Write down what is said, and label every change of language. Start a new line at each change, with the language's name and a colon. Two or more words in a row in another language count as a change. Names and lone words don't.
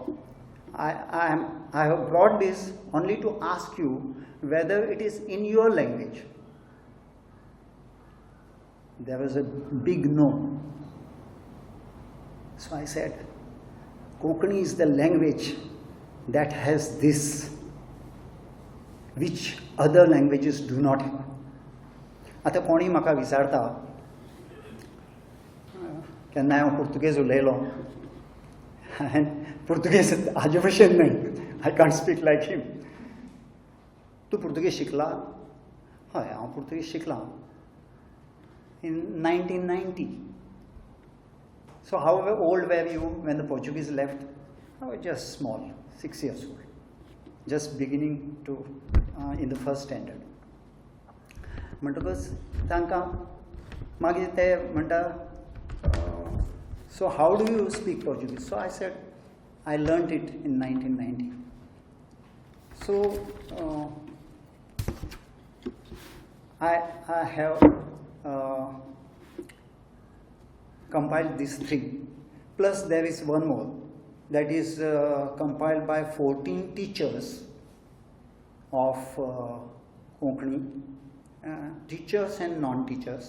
English: I have brought this only to ask you whether it is in your language. There was a big no. So I said, Konkani is the language that has this, which other languages do not have.
Konkani: आता कोणी म्हाका विचारता केन्नाय हांव पुर्तुगेज उलयलो हांवें पुर्तुगेज हाजे भशेन न्हय
English: I can't speak like him
Konkani: तूं पुर्तुगेज शिकला हय हांव पुर्तुगेज शिकलां
English: in 1990. So how old were you when the Portuguese left? I was just small, 6 years old, just beginning to in the first standard.
Konkani: म्हणटकच तांकां मागीर ते म्हणटा
English: so how do you speak Portuguese? So I said I learned it in 1990. So I have compiled these 3, plus there is one more that is compiled by 14 teachers of Konkani, teachers and non-teachers.